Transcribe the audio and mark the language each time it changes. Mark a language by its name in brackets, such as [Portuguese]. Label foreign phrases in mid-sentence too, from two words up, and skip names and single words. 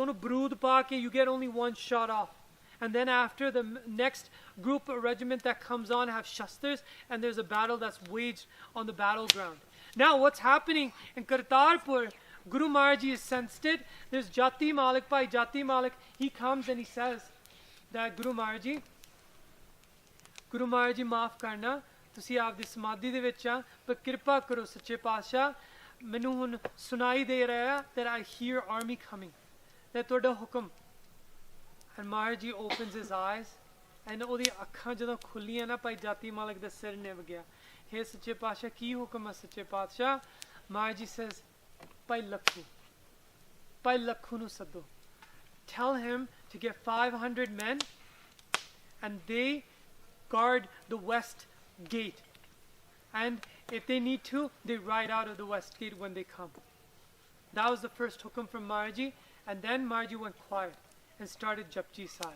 [English] On a brood paake, you get only one shot off. And then after, the next group or regiment that comes on have shastras, and there's a battle that's waged on the battleground. Now what's happening in Kartarpur, Guru Maharaj is sensed it. There's Jati Malik, Bhai Jati Malik. He comes and he says that Guru Maharaj Ji [Punjabi] ਮਾਫ਼ ਕਰਨਾ, ਤੁਸੀਂ ਆਪਦੀ ਸਮਾਧੀ ਦੇ ਵਿੱਚ ਆ ਪਰ ਕਿਰਪਾ ਕਰੋ ਸੱਚੇ ਪਾਤਸ਼ਾਹ ਮੈਨੂੰ ਹੁਣ ਸੁਣਾਈ ਦੇ ਰਿਹਾ [English] that I hear army coming that [Punjabi] ਤੁਹਾਡਾ ਹੁਕਮ. [English] And Maharaj Ji opens his eyes and [Punjabi] ਉਹਦੀ ਅੱਖਾਂ ਜਦੋਂ ਖੁੱਲੀਆਂ ਨਾ ਭਾਈ ਜਾਤੀ ਮਾਲਕ ਦਾ ਸਿਰ ਨਿਭ ਗਿਆ. ਹੇ ਸੱਚੇ ਪਾਤਸ਼ਾਹ ਕੀ ਹੁਕਮ ਹੈ ਸੱਚੇ ਪਾਤਸ਼ਾਹ? [English] Maharaj Ji says [Punjabi] ਭਾਈ ਲੱਖੂ ਨੂੰ ਸੱਦੋ. [English] Tell him to get 500 men and they guard the west gate. And if they need to, they ride out of the west gate when they come. That was the first hukum from Maharaj Ji. And then Maharaj Ji went quiet and started Japji Sahib.